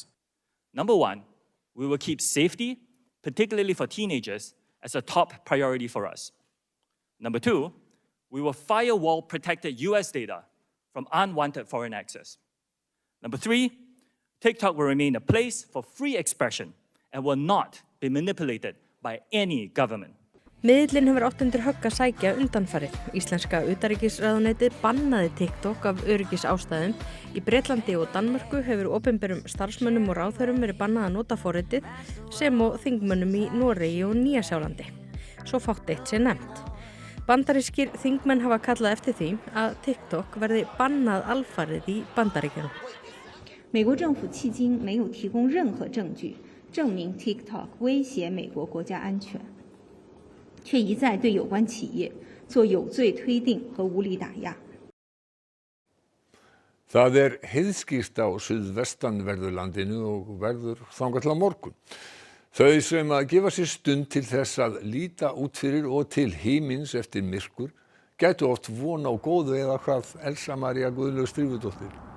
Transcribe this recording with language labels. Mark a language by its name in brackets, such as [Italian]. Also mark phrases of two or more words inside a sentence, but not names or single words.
[English] Number one, we will keep safety, particularly for teenagers, as a top priority for us. Number two, we will firewall protected US data from unwanted foreign access. Number three, TikTok will remain a place for free expression and will not be manipulated by any government. [Icelandic] Miðillinn hefur átt undir högg að sækja undanfarið. Íslenska utanríkisráðuneytið bannaði TikTok af öryggisástæðum. Í Bretlandi og Danmörku hefur opinberum starfsmönnum og ráðherrum verið bannað að nota forritið sem og þingmönnum í Noregi og Nýja-Sjálandi. Svo fátt eitt sé nefnt. Bandarískir þingmenn hafa kallað eftir því að TikTok verði bannað alfarið í Bandaríkjunum. [Chinese] 美国政府迄今没有提供任何证据证明 TikTok 威胁美国国家安全，却一再对有关企业做有罪推定和无理打压。 [Icelandic] Það heiðskýrt á suðvestanverðu landinu og verður þangað til á morgun. Þau sem að gefa sér stund til þess að líta út fyrir og til himins eftir myrkur gætu oft von á góðu eða hvað Elsa María Guðlaug Strífudóttir.